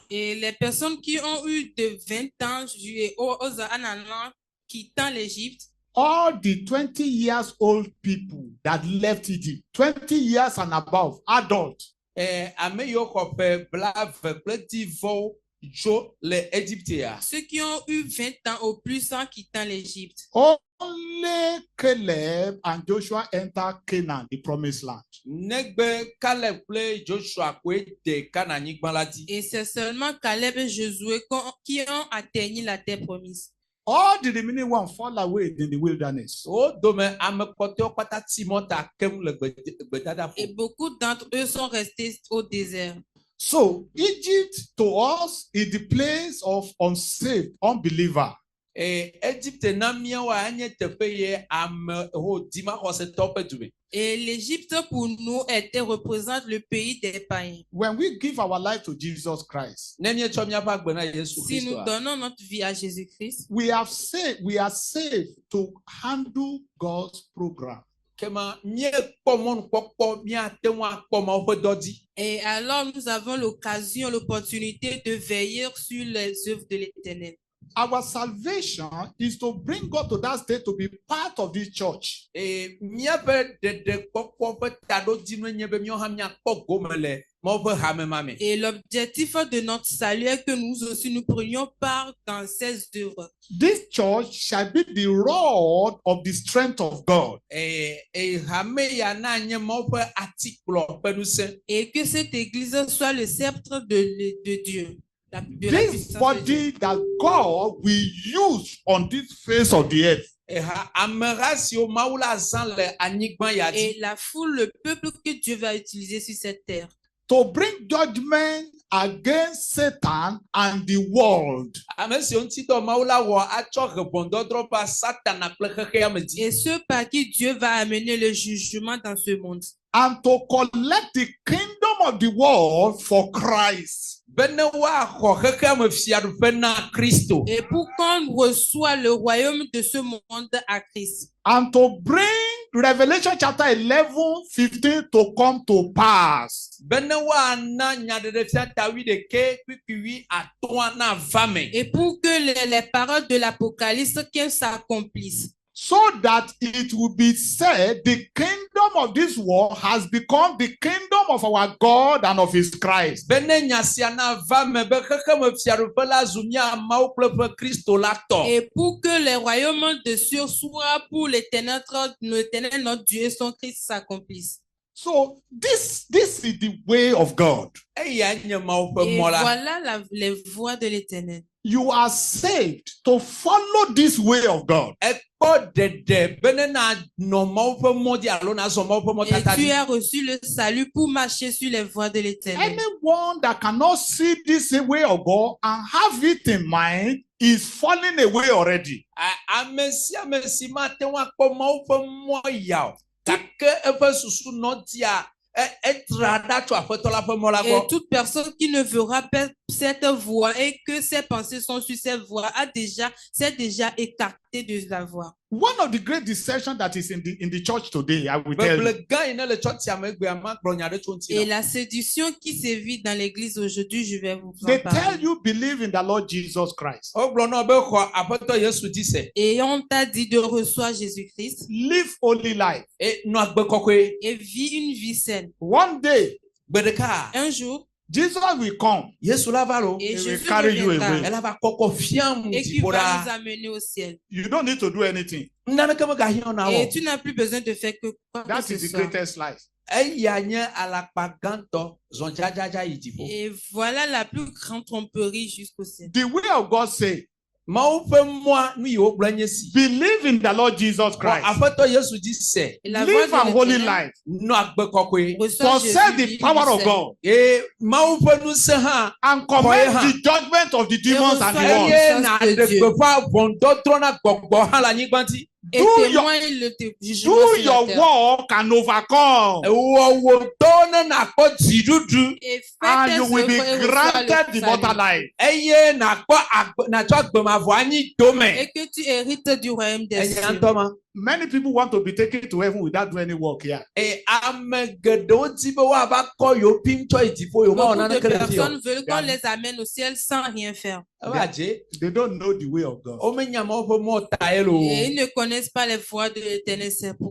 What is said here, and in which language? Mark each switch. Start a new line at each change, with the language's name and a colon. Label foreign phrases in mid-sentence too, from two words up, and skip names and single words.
French: Et les personnes qui ont eu de 20 ans aux ananas quittant l'Égypte,
English: All the 20 years old people that left Egypt, 20 years and above, adult,
Ewe: Ame yiwo xɔ ƒe blaeve kple divɔ tso le Egyptea.
French: ceux qui ont eu 20 ans au plus en quittant l'Égypte.
English: only Caleb and Joshua enter Canaan, the promised land.
Ewe: Negbe Caleb kple Joshua koe de Kanaanyigba la dzi.
French: Et c'est seulement Caleb et Josué qui ont atteint la terre promise.
English: All the remaining ones fall away in the wilderness.
Ewe: Wo dome ame kpɔtɔewo kpata ti mɔta kem le gbedadaƒo.
French: Et beaucoup d'entre eux sont restés au désert.
English: So Egypt to us is the place of unsaved unbeliever.
Ewe: Egypte na míawoa nye teƒe ye ame ho dimaxɔsetɔwo ƒe dume.
French: Et l'Égypte pour nous représente le pays des païens.
English: When we give our life to Jesus Christ,
Ewe: Ne míetsɔ míaƒe agbe na Yesu
French: Si nous
Ewe: Kristoa,
French: donnons notre vie à Jésus-Christ,
English: we are saved to handle God's program.
Ewe: kema míekpɔ mɔnukpɔkpɔ míate ŋu akpɔ Mawu ƒe dɔ dzi.
French: et alors nous avons l'occasion, l'opportunité de veiller sur les œuvres de l'Éternel.
English: Our salvation is to bring God to that state to be part of this church.
Ewe: Míaƒe ɖeɖekpɔkpɔ ƒe taɖodzinue nye be míawo hã míakpɔ gome le Mawu ƒe hamema me.
French: Et l'objectif de notre salut est que nous aussi nous prenions part dans ces œuvres.
English: This church shall be the rod of the strength of God.
Ewe: Hame ya na nye Mawu ƒe atikplɔ ƒe ŋusẽ.
French: Et que cette église soit le sceptre de Dieu. De la
English: This
French: puissance de
English: body
French: Dieu.
English: that God will use on this face of the earth.
Ewe: Ameha siwo Mawu la zã le anyigba ya dzi.
French: Et la foule, le peuple que Dieu va utiliser sur cette terre.
English: To bring judgment against Satan and the world.
Ewe: Ame siwo ŋutidɔ Mawu la wɔ atsɔ he ʋɔnudɔdrɔ̃ va Satana kple xexea me dzi.
French: Et ceux par qui Dieu va amener le jugement dans ce monde.
English: And to collect the kingdom of the world for Christ.
Ewe: Bene woaxɔ xexea me fiaɖuƒe na Kristo.
French: Et pour qu'on reçoit le royaume de ce monde à Christ.
English: And to bring Revelation chapter 11:15 to come to pass.
Ewe: Bene woana nyaɖeɖefia ta 11:8 na va me.
French: Et pour que les paroles de l'Apocalypse qu'elles s'accomplissent.
English: So that it will be said, the kingdom of this world has become the kingdom of our God and of his Christ.
Ewe: Bene nya sia na va me be xexeme fiaɖuƒe la zu mía Mawu kple ƒe Kristo la tɔ.
French: Et pour que les royaumes de cieux soient pour l'Éternel notre Dieu et son Christ s'accomplissent.
English: So this is the way of God.
Ewe: Eya nye Mawu ƒe
French: Et
Ewe: mɔ la.
French: voilà les voies de l'Éternel.
English: You are saved to follow this way of God.
Ewe: Ekpɔ ɖeɖe bene na nɔ Mawu ƒe mɔ dzi alo na zɔ Mawu ƒe mɔ
French: Et tata tu
Ewe: dzi.
French: as reçu le salut pour marcher sur les voies de l'Éternel.
English: Anyone that cannot see this way of God and have it in mind is falling away already.
Ewe: Ame sia ame si mate ŋu akpɔ Mawu ƒe mɔ ya o, gake eƒe susu nɔ dia etra ɖa tso Aƒetɔ la ƒe mɔ la
French: Et
Ewe: gbɔ.
French: toute personne qui ne verra pas cette voie et que ses pensées sont sur cette voie s'est déjà écarté de la voie.
English: One of the great deceptions that is in the church today, I will tell you.
Ewe: Beble gã yi ne le tsɔtsia me gbea magblɔ nya ɖe tso ŋuti
French: Et
Ewe: na.
French: la séduction qui sévit dans l'église aujourd'hui, je vais vous en
English: They tell
French: parler.
English: you believe in the Lord Jesus Christ.
Ewe: Wogblɔ na wo be xɔ Aƒetɔ Yesu dzi se.
French: Et on t'a dit de recevoir Jésus-Christ
English: Live holy life.
Ewe: Nɔ agbe kɔkɔe.
French: et vis une vie saine.
English: One day,
Ewe: Gbe ɖeka
French: Un jour,
English: Jesus will come.
Ewe: Yesu la va lo.
French: et
English: He will
French: Jésus
English: carry you
French: reviendra
English: away.
French: Elle va
Ewe: kɔkɔ fiam
French: et qui
Ewe: dziƒo
French: va nous
Ewe: ɖa.
French: amener au ciel.
English: You don't need to do anything.
Ewe: Naneke megahiã na
French: Et
Ewe: wɔ.
French: tu n'as plus besoin de faire que quoi que
English: That
French: ce
English: is the
French: soit.
English: greatest life.
Ewe: Eya nye alakpa gãtɔ zɔn dzadzadza yi dziƒo.
French: Et voilà la plus grande tromperie jusqu'au ciel.
English: The way of God say,
Ewe: Mawu ƒe mɔa nu yi wogblɔ nye si.
English: Believe in the Lord Jesus Christ.
Ewe: Aƒetɔ Yesu dzi se.
French: Et la voix
English: Live
French: de
English: a holy
French: l'Éternel
English: life.
Ewe: Nɔ agbe kɔkɔe.
French: reçoit
English: Possess
French: Jésus,
English: the
French: vit
English: power
French: du
English: of
French: sel.
English: God.
Ewe: Eye Mawu ƒe ŋusẽ hã.
English: And command the judgment of the demons and the world.
Ewe: Eye na ɖe gbeƒã ʋɔnudɔdrɔ̃ na gbɔgbɔ hã le anyigba ŋuti.
French: Et témoigne le jugement
English: Do
French: sur la
English: your
French: terre.
English: work and overcome.
Ewe: Wɔwɔ dɔ ne nakpɔ dziɖuɖu.
French: Et
English: And
French: faites
English: you will be
French: œuvres et reçois
English: granted
French: le
English: immortal
French: salut.
English: life.
Ewe: Eye natsɔ agbemavɔ anyi dome.
French: Et que tu hérites du royaume des
Ewe: Enya
French: cieux.
Ewe: ŋutɔ ma.
English: Many people want to be taken to heaven without doing any work here.
Ewe: Ame geɖewo di be woava kɔ yewo pim tsɔ yi dziƒo yewo mawɔ
French: Beaucoup de
Ewe: naneke le fi o.
French: personnes veulent qu'on les amène au ciel sans rien faire.
Ewe: Eva dze.
English: They don't know the way of God.
Ewe: Womenya Mawu ƒe mɔ ta ye
French: Et
Ewe: lo.
French: ils ne connaissent pas les voies de l'Éternel, c'est pour